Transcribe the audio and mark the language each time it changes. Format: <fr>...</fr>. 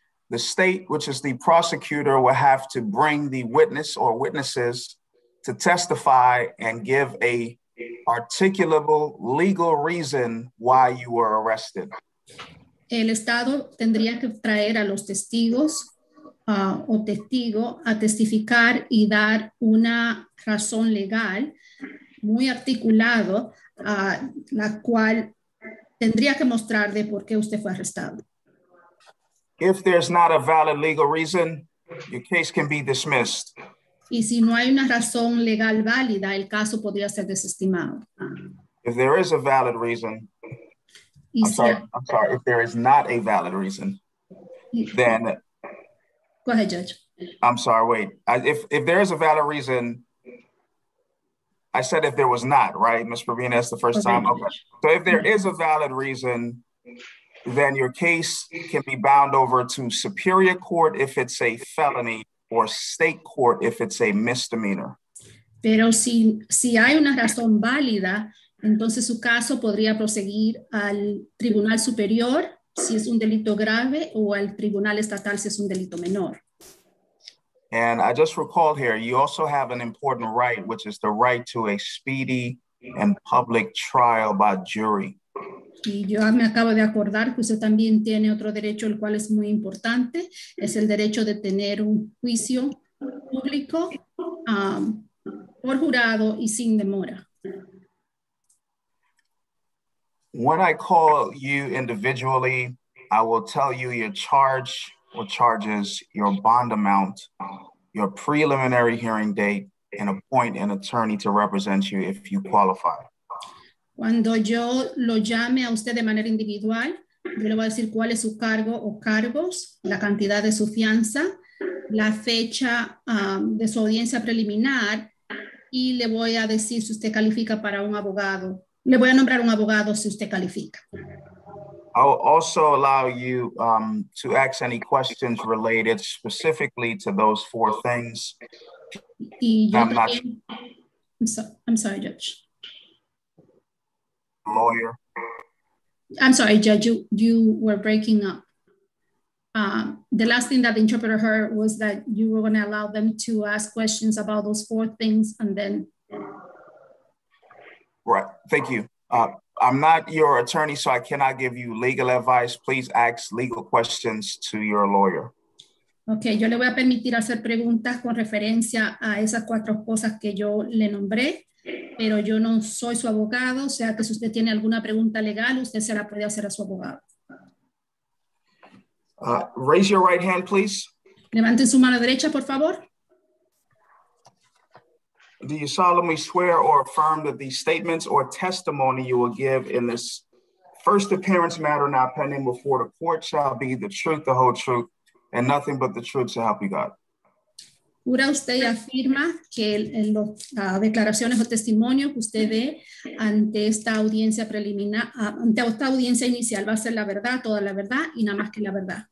<en>The state, which is the prosecutor, will have to bring the witness or witnesses to testify and give a articulable legal reason why you were arrested.</en> <es>El Estado tendría que traer a los testigos o testigo a testificar y dar una razón legal muy articulado, la cual tendría que mostrar de por qué usted fue arrestado.</es> <en>If there's not a valid legal reason, your case can be dismissed.</en> <es>Y si no hay una razón legal válida, el caso podría ser desestimado.</es> <en>If there is a valid reason,</en> <es>Y</es> <en>I'm sorry, if there is not a valid reason, then, Go ahead, Judge. I'm sorry, wait. If there is a valid reason, I said if there was not, right, Ms. Provena, that's the first time? Okay. So if there is a valid reason, then your case can be bound over to Superior Court if it's a felony or State Court if it's a misdemeanor.</en> <es>Pero si hay una razón válida, entonces su caso podría proseguir al Tribunal Superior si es un delito grave o al Tribunal Estatal si es un delito menor.</es> <en>And I just recalled here, you also have an important right, which is the right to a speedy and public trial by jury.</en> <es>Y yo me acabo de acordar que usted también tiene otro derecho, el cual es muy importante, es el derecho de tener un juicio público por jurado y sin demora.</es> <en>When I call you individually, I will tell you your charge or charges, your bond amount, your preliminary hearing date, and appoint an attorney to represent you if you qualify.</en> <es>Cuando yo lo llame a usted de manera individual, yo le voy a decir cuál es su cargo o cargos, la cantidad de su fianza, la fecha de su audiencia preliminar y le voy a decir si usted califica para un abogado. Le voy a nombrar un abogado si usted califica.</es> <en>I'll also allow you to ask any questions related specifically to those four things.</en> <es>Y yo también,</es> <en>I'm sorry, Judge. Lawyer. I'm sorry, Judge, you were breaking up. The last thing that the interpreter heard was that you were going to allow them to ask questions about those four things and then. Right, thank you. I'm not your attorney, so I cannot give you legal advice. Please ask legal questions to your lawyer.</en> <es>Ok, yo le voy a permitir hacer preguntas con referencia a esas cuatro cosas que yo le nombré, pero yo no soy su abogado, o sea que si usted tiene alguna pregunta legal, usted se la puede hacer a su abogado.</es> <en>Raise your right hand, please.</en> <es>Levanten su mano derecha, por favor.</es> <en>Do you solemnly swear or affirm that these statements or testimony you will give in this first appearance matter now pending before the court shall be the truth, the whole truth, and nothing but the truth so help you God?</en> <es>¿Jura usted y afirma que las declaraciones o testimonio que usted dé ante esta audiencia preliminar, ante esta audiencia inicial va a ser la verdad, toda la verdad y nada más que la verdad?</es>